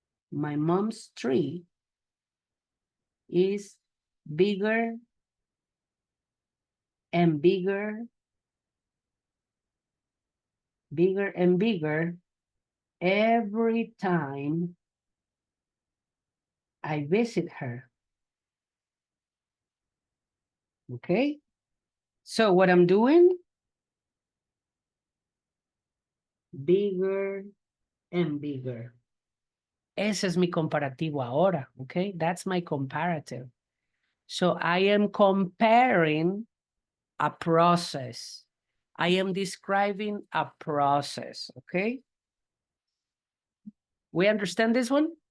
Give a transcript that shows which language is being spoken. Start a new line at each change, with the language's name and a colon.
English: My mom's tree is bigger and bigger and bigger every time I visit her. Okay? So what I'm doing, bigger and bigger.
Spanish: Ese es mi comparativo ahora, okay?
English: That's my comparative. So I am comparing a process. I am describing a process, okay? We understand this one?